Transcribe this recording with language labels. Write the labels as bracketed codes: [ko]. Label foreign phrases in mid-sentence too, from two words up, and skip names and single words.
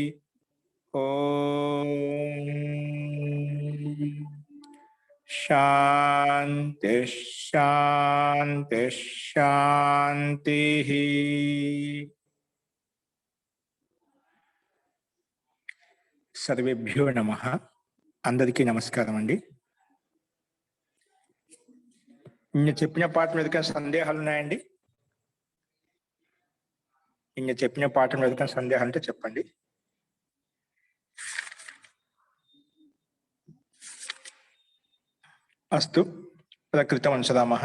[sa] ओम शांति शांति शांति। सर्वेभ्यो नमः। [te] అందరికీ నమస్కారం అండి। इन्न చెప్పిన పాఠం మీద సందేహాలు ఉన్నాయండి? ఇన్న చెప్పిన పాఠం మీద సందేహాలు ఉంటే చెప్పండి. [sa] అస్తు ప్రకృతం అనుసరామః.